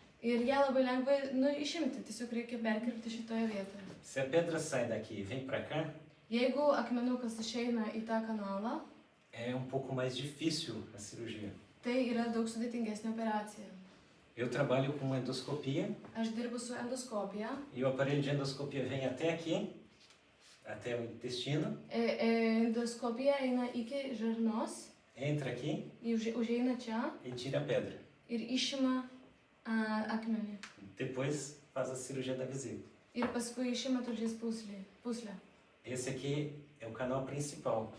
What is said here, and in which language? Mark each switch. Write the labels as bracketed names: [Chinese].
[Lithuanian] ir ją labai lengva išimti, tiesiog reikia perkirpti šitoje vietoje. [Portuguese] Se a pedra sai daqui e vem para cá, [Lithuanian] Jeigu akmenukas išeina į tą kanalą, [Portuguese] é um pouco mais difícil a cirurgia. [Lithuanian] tai yra daug sudėtingesnė operacija. [Portuguese] Eu trabalho com endoscopia [Lithuanian] Aš dirbu su endoskopija. [Portuguese] e o aparelho de endoscopia vem até aqui, até o intestino, [Lithuanian] Endoskopija eina iki žarnos, [Portuguese] entra aqui [Lithuanian] užeina čia [Portuguese] e tira a pedra. [Lithuanian] ir išima akmenį. [Portuguese] Depois faz a cirurgia da vesícula. [Lithuanian] Ir paskui išima tulžies puslę. [Portuguese] Esse aqui é o canal principal.